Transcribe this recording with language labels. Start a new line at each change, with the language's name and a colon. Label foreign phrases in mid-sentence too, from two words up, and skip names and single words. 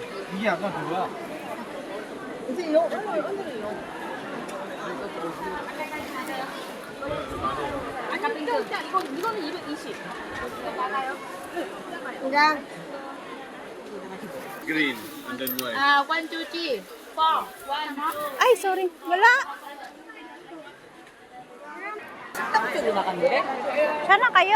Korean: 이게 아까 그거야. 이거는 220.
English: Green and then white.
Korean: 아, 1, 2, 3, 4. 1, 2.
Filipino: Ay, sorry. Wala.
Korean: 식당 쪽으로 나갔는데?
Filipino: Sana kayo?